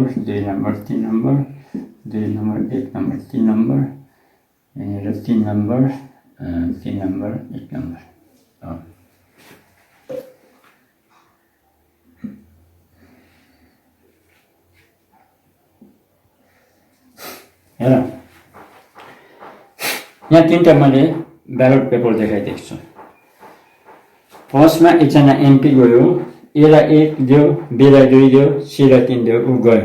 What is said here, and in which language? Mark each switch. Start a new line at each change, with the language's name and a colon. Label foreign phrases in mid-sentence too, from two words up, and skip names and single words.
Nepali: 2 नंबर, 3 नंबर, 2 नंबर, 1 नंबर, 3 नंबर, यहाँनिर 3 नंबर, 3 नंबर 1 नंबर हेर यहाँ 3टा मैले
English: ballot paper
Nepali: देखाइदिएको छु। फर्स्टमा एकजना एमपी गयो, एलाई 1 दियो, बीलाई 2 दियो, सीलाई 3 दियो, ऊ गयो।